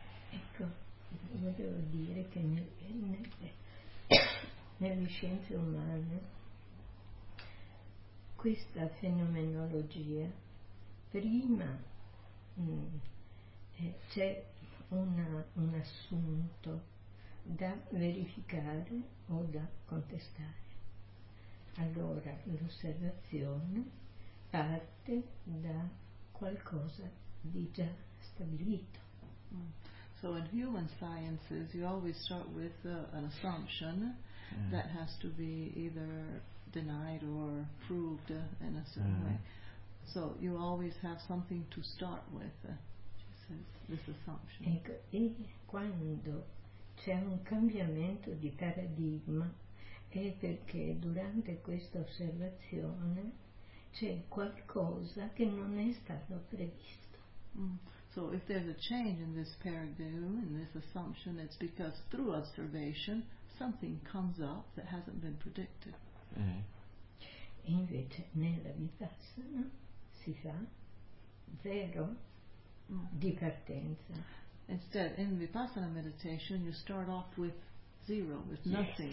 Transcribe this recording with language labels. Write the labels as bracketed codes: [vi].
[it] Ecco, volevo dire che nelle scienze umane questa fenomenologia prima c'è un assunto da verificare o da contestare. Allora, l'osservazione parte da qualcosa di già stabilito. [en] So in human sciences you always start with an assumption that has to be either denied or proved in a certain way. So you always have something to start with, this assumption. [it] Ecco, e quando c'è un cambiamento di paradigma è perché durante questa osservazione c'è qualcosa che non è stato previsto. [en] So if there's a change in this paradigm, in this assumption, it's because through observation something comes up that hasn't been predicted. [it] Invece nella vipassana si fa zero di partenza. [en] Instead, in vipassana meditation, you start off with zero, with nothing.